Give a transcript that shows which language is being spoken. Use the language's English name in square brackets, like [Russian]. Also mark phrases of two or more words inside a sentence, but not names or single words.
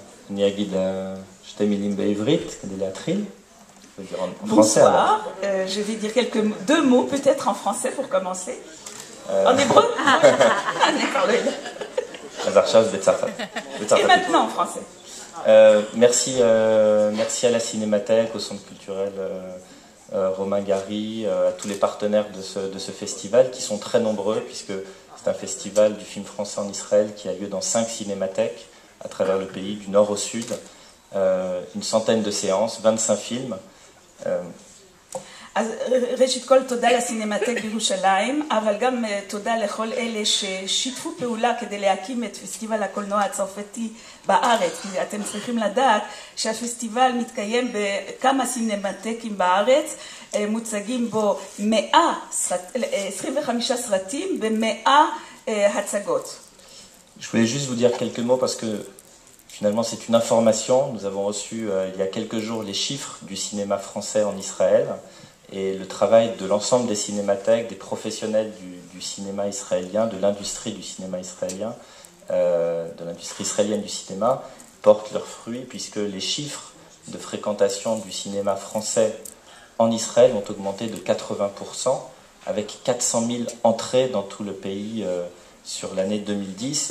[Hebrew] אני אגיד שתי מילים בעברית כדי להתחיל. [French] En français, Bonsoir, je vais dire deux mots peut-être en français pour commencer. En hébreu. Et maintenant en français. Merci à la Cinémathèque, au Centre culturel Romain Gary, à tous les partenaires de ce festival qui sont très nombreux puisque c'est un festival du film français en Israël qui a lieu dans 5 cinémathèques à travers le pays, du nord au sud. Une centaine de séances, 25 films. [Hebrew] אז ראשית כל תודה לסינמטק בירושלים, אבל גם תודה לכל אלה ששיתפו פעולה כדי להקים את פסטיבל הקולנוע הצרפתי בארץ, כי אתם צריכים לדעת שהפסטיבל מתקיים בכמה סינמטקים בארץ, מוצגים בו 25 סרטים ב100 הצגות. [French] Je voulais juste vous dire quelques mots parce que finalement c'est une information. Nous avons reçu il y a quelques jours les chiffres du cinéma français en Israël. Et le travail de l'ensemble des cinémathèques, des professionnels du cinéma israélien, de l'industrie du cinéma israélien, de l'industrie israélienne du cinéma, porte leurs fruits puisque les chiffres de fréquentation du cinéma français en Israël ont augmenté de 80%, avec 400 000 entrées dans tout le pays sur l'année 2010.